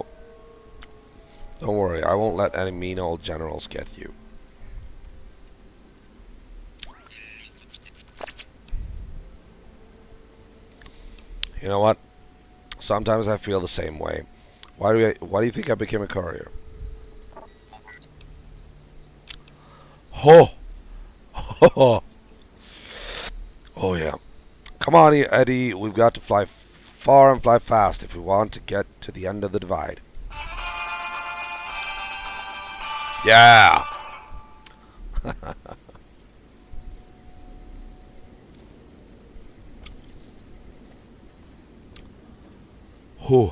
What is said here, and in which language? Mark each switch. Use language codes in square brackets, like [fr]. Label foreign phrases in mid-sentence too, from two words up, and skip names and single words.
[en] Don't worry, I won't let any mean old generals get you. You know what? Sometimes I feel the same way. Why do you think I became a courier? Ho! Ho! Oh yeah. Come on, Eddie. We've got to fly far and fly fast if we want to get to the end of the divide. Yeah. Whew.